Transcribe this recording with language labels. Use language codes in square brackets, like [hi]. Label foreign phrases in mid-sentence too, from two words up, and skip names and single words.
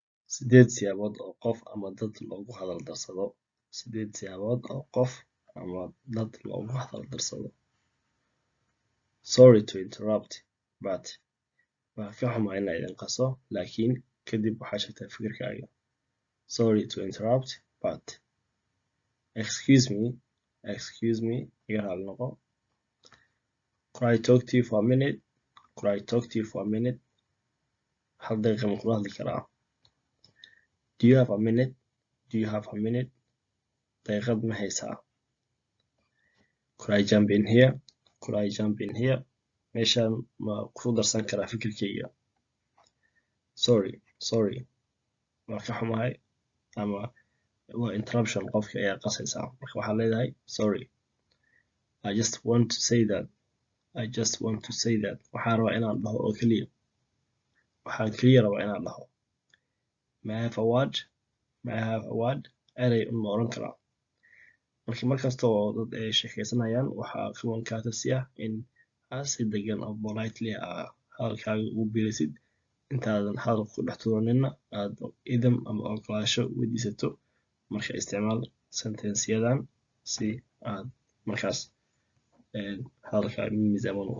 [so] sideed siyaabood oo qof ama dad loogu hadal darsado. sideed siyaabood oo qof ama dad loogu hadal darsado. [en] Sorry to interrupt, but [so] waan ka xumaa inaan idin qaso, laakiin kadib waxaa sheegtaa fikirkaaga. [en] Sorry to interrupt, but excuse me, [so] iga raali noqo. [en] Could I talk to you for a minute? Could I talk to you for a minute? [so] Hal daqiiqa ma kula hadli karaa? [en] Do you have a minute? Do you have a minute? [so] Daqiiqad ma haysaa? [en] Could I jump in here? Could I jump in here? [so] Meeshaan ma ku darsan karaa fikirkayga? Sorry, waan ka xumahay, ama waa interruption, qofka ayaa qasaysaa. Marka waxaa leedahay [en] sorry. I just want to say that. [so] Waxaan rabaa inaan dhaho oo keliya. Waxaan keliya rabaa inaan dhaho. [en] May I have a word? [so] Erey ma oran karaa. Markasta oo dad ay sheekaysanayaan waxaa kuwan courtesy ah in aad si degan oo politely hadalkaaga ugu biirisid intaadan hadalka ku dhex tuuranina aad idam ama ogolaansho weydiisato. Marka isticmaal sentenceyadan si aad markaas hadalkaaga miisaaman u noqdo.